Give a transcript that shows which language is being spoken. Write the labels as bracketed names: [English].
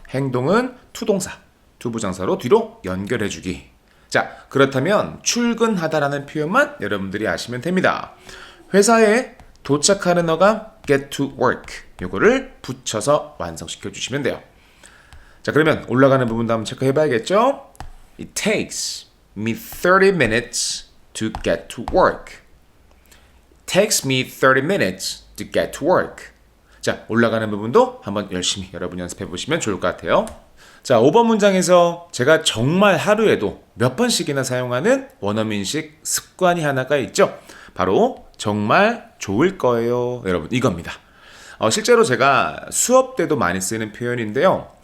[Korean] 행동은 투동사, 투부정사로 뒤로 연결해주기. 자, 그렇다면 출근하다라는 표현만 여러분들이 아시면 됩니다. 회사에 도착하는 어가 [English] get to work. [Korean] 요거를 붙여서 완성시켜 주시면 돼요. 자, 그러면 올라가는 부분도 한번 체크해 봐야겠죠? [English] It takes me 30 minutes to get to work. Takes me 30 minutes to get to work. [Korean] 자, 올라가는 부분도 한번 열심히 여러분 연습해 보시면 좋을 것 같아요. 자, 5번 문장에서 제가 정말 하루에도 몇 번씩이나 사용하는 원어민식 습관이 하나가 있죠. 바로 정말 좋을 거예요. 여러분, 이겁니다. 실제로 제가 수업 때도 많이 쓰는 표현인데요.